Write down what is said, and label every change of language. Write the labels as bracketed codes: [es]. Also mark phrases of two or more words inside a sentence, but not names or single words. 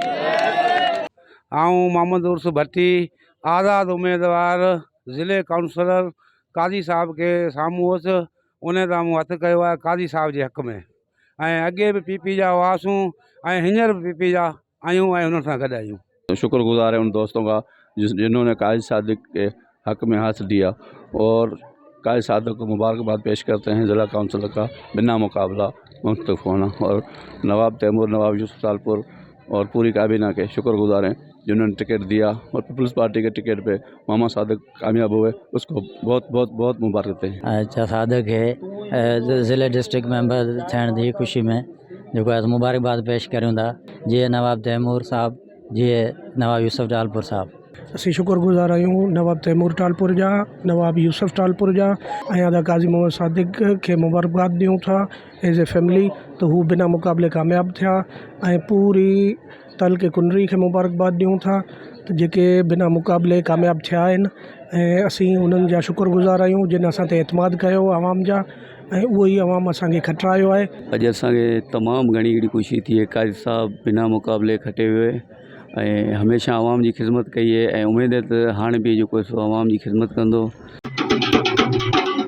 [sd] आऊं मोहम्मद उर्स भट्टी आज़ाद उम्मीदवार ज़िले काउंसलर काज़ी साहब के साम्हूं हुअसि, उन तां मूं हथु कयो आहे काज़ी साहब जे हक़ में। ऐं अॻे बि पीपी जा हुआसीं ऐं हींअर बि पीपी जा आहियूं ऐं हुन सां गॾु आहियूं। [ur] شکرگزار ہے ان دوستوں کا جنہوں نے قاضی صادق کے حق میں ہاتھ دیا، اور قاضی صادق کو مبارکباد پیش کرتے ہیں ضلع کونسلر کا بنا مقابلہ منتخب ہونا، اور نواب تیمور، نواب یوسف ٹالپور اور پوری کابینہ کے شکرگزار ہیں جنہوں نے ٹکٹ دیا. اور پیپلز پارٹی کے ٹکٹ پہ محمد صادق کامیاب ہوئے، اسکو بہت بہت بہت مبارک دیتے ہیں. [sd] अच्छा सादिक है ज़िले [en] district member [sd] थियण जी ख़ुशी में जो मुबारकबाद पेश करूँ था, जी नवाब तैमूर साहब, जी नवाब यूसुफ टालपुर साहब। असीं शुक्रगुजार आहियूं नवाब तैमूर टालपुर जा, नवाब यूसुफ टालपुर जा ऐं अदा काज़ी मोहम्मद सादिक खे मुबारकबाद ॾियूं था [en] as a family, [sd] तो हू बिना मुक़ाबले कामयाब थिया। ऐं पूरी तलके कुनरी खे मुबारकबाद ॾियूं था त जेके बिना मुक़ाबले कामयाब थिया आहिनि। ऐं असीं उन्हनि जा शुक्रगुजार आहियूं जिन असां ते एतमाद कयो आवाम जा, ऐं उहो ई आवाम असांखे खटरायो आहे। अॼु असांखे तमामु घणी अहिड़ी ख़ुशी थी है, काजी साहब बिना मुक़ाबले खटे हुए ऐं हमेशह आवाम जी ख़िदमत कई है, ऐं उमेद है त हाणे बि जेको आवाम जी ख़िदमत कंदो।